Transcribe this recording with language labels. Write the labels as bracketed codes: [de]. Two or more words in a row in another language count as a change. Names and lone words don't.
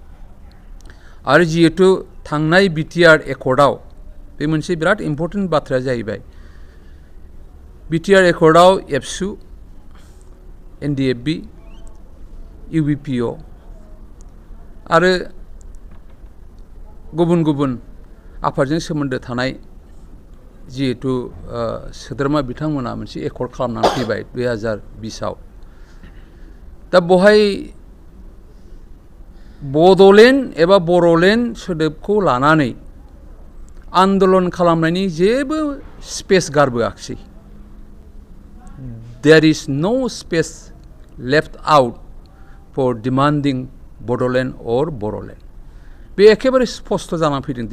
[brx] आरो जिहेतु थांनाय बिटिआर एकर्डआव बे मोनसे बिराद इम्पर्टेन्ट बाथ्राया जाहैबाय बिटिआर एकर्डआव एबसु NDFB UBPF आरो गुबुन गुबुन आफादजों सोमोन्दो थानाय जिहेतु सोद्रोमा बिथांमोना मोनसे एकर्ड खालामनानै फैबाय 2020आव दा बहाय बड'लेण्ड एबा बर'लेण्ड सोदोबखौ लानानै आन्दलन खालामनायनि जेबो स्पेस गारबोआखिसै [en] There is no space left out for demanding Bordland or Boroland [brx] बे एखेबारे स्पष्ट जानानै फैदों दिनै